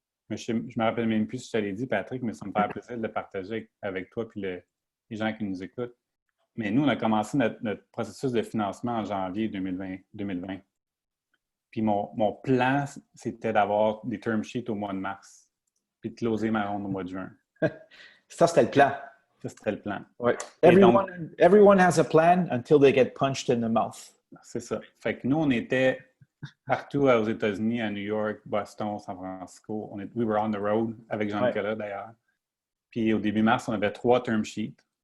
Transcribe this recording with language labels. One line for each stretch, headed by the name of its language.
French: Mais je ne me rappelle même plus si je te l'ai dit, Patrick, mais ça me fait plaisir de le partager avec toi et les gens qui nous écoutent. Mais nous, on a commencé notre processus de financement en janvier 2020. Puis mon plan, c'était d'avoir des term sheets au mois de mars, puis de closer ma ronde au mois de juin. Ça, c'était le plan. Ça, c'était le plan. Ouais.
English: Everyone has a plan until they get punched in the mouth.
French: C'est ça. Fait que nous, on était partout aux États-Unis, à New York, Boston, San Francisco.
English: We were on the road
French: avec Jean-Nicolas, d'ailleurs. Puis au début mars, on avait 3 term sheets.